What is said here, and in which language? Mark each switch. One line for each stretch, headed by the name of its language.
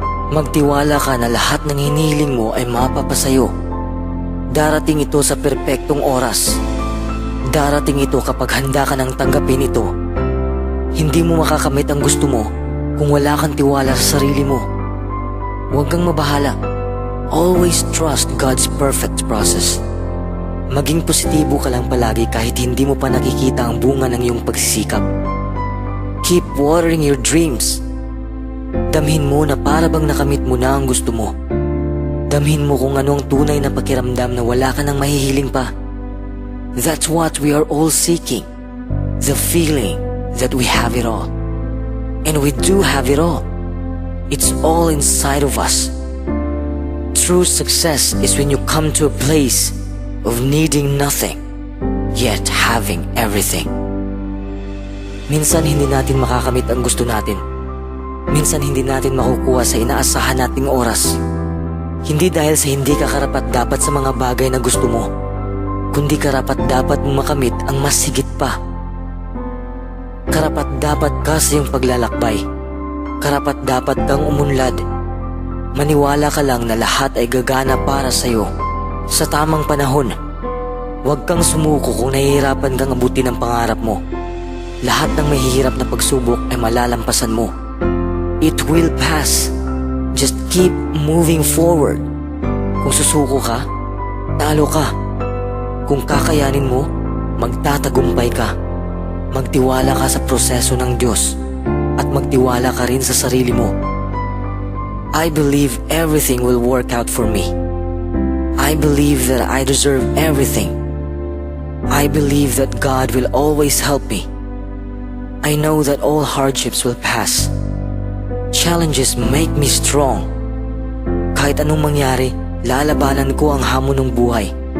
Filipino: Magtiwala ka na lahat ng hinihiling mo ay mapapasayo. Darating ito sa perpektong oras. Darating ito kapag handa ka nang tanggapin ito. Hindi mo makakamit ang gusto mo kung wala kang tiwala sa sarili mo. Huwag kang mabahala.
English: Always trust God's perfect process.
Filipino: Maging positibo ka lang palagi kahit hindi mo pa nakikita ang bunga ng iyong pagsisikap.
English: Keep watering your dreams.
Filipino: Damhin mo na para bang nakamit mo na ang gusto mo. Damhin mo kung ano ang tunay na pakiramdam na wala ka nang mahihiling pa.
English: That's what we are all seeking. The feeling that we have it all. And we do have it all. It's all inside of us. True success is when you come to a place of needing nothing, yet having everything.
Filipino: Minsan hindi natin makakamit ang gusto natin. Minsan hindi natin makukuha sa inaasahan nating oras. Hindi dahil sa hindi ka karapat-dapat sa mga bagay na gusto mo, kundi karapat-dapat mo makamit ang mas higit pa. Karapat-dapat ka sa iyong paglalakbay. Karapat-dapat kang umunlad. Maniwala ka lang na lahat ay gagana para sa'yo. Sa tamang panahon, huwag kang sumuko kung nahihirapan kang abutin ang pangarap mo. Lahat ng mahihirap na pagsubok ay malalampasan mo.
English: It will pass. Just keep moving forward.
Filipino: Kung susuko ka, talo ka. Kung kakayanin mo, magtatagumpay ka. Magtiwala ka sa proseso ng Diyos at magtiwala ka rin sa sarili mo.
English: I believe everything will work out for me. I believe that I deserve everything. I believe that God will always help me. I know that all hardships will pass. Challenges make me strong.
Filipino: Kahit anong mangyari, lalabanan ko ang hamon ng buhay.